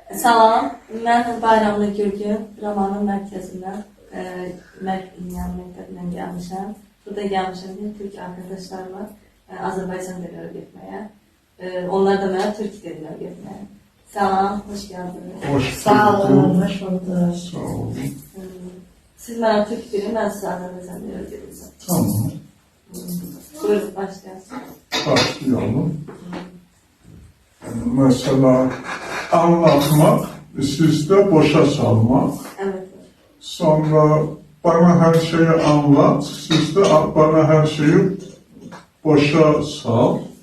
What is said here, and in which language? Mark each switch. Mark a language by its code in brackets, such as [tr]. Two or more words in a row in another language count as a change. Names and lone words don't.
[az] Salam, ben Bayramlı Gürgün, Romanın mərkəzindən, məktəbindən gəlmişəm. Burada gəlmişəm ki, Türk arkadaşlarla Azərbaycan dilini öyrətməyə. Onlar da mənə Türk dilini öyrətməyə. Salam, [tr] hoş geldiniz. Hoş [az] Sağ olun, [tr] bulduk. hoş bulduk. [az] Sağ olun. Siz mənə Türk dilini, mən sizə Azərbaycan dilini öyrətəcəm. [tr] Tamam. [az] Buyurun, başlayalım. [tr] Başlayalım. Mesela anlatmak, sizde boşa salmak. Evet. Sonra bana her şeyi anlat, siz de bana her şeyi boşa sal.